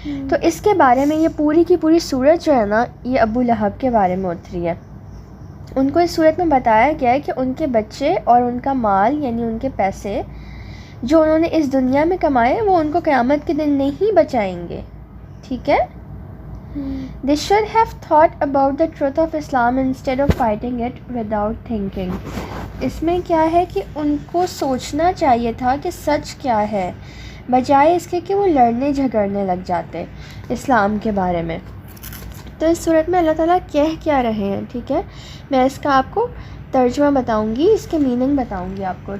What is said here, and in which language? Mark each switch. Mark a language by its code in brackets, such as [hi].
[ur] تو اس کے بارے میں یہ پوری کی پوری صورت جو ہے نا، یہ ابو لہب کے بارے میں اتری ہے. ان کو اس صورت میں بتایا گیا ہے کہ ان کے بچے اور ان کا مال، یعنی ان کے پیسے جو انہوں نے اس دنیا میں کمائے، وہ ان کو قیامت کے دن نہیں بچائیں گے. ٹھیک ہے. [en] They should have thought about the truth of Islam instead of fighting it without thinking. [ur] اس میں کیا ہے کہ ان کو سوچنا چاہیے تھا کہ سچ کیا ہے، بجائے اس کے کہ وہ لڑنے جھگڑنے لگ جاتے اسلام کے بارے میں. تو اس صورت میں اللہ تعالیٰ کہہ کیا رہے ہیں. ٹھیک ہے. میں اس کا آپ کو ترجمہ بتاؤں گی، اس کے میننگ بتاؤں گی آپ کو.